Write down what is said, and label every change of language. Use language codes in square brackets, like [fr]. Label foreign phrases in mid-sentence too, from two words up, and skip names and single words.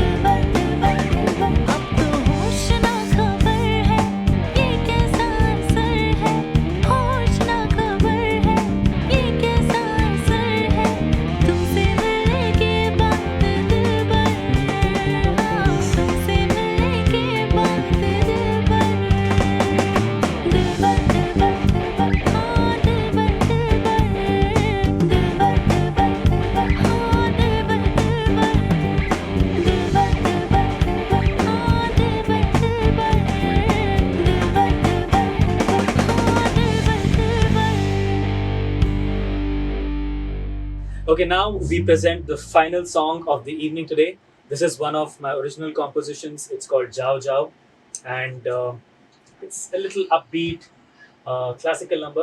[hi] अब तो होश ना खबर है, ये कैसा असर है, होश ना खबर है, ये कैसा असर है, तुमसे मिलने के बाद दिल भर, तुमसे मिलने के बाद दिल भर, दिल भर दिल भर दिल भर, हाँ दिल भर दिल भर, दिल भर दिल भर दिल भर, हाँ दिल भर दिल भर, दिल भर दिल भर दिल भर, हाँ दिल भर दिल भर, दिल भर दिल भर दिल भर, हाँ दिल भर दिल भर। [en] Okay, now we present the final song of the evening today. This is one of my original compositions. It's called Jao Jao, and it's a little upbeat, classical number.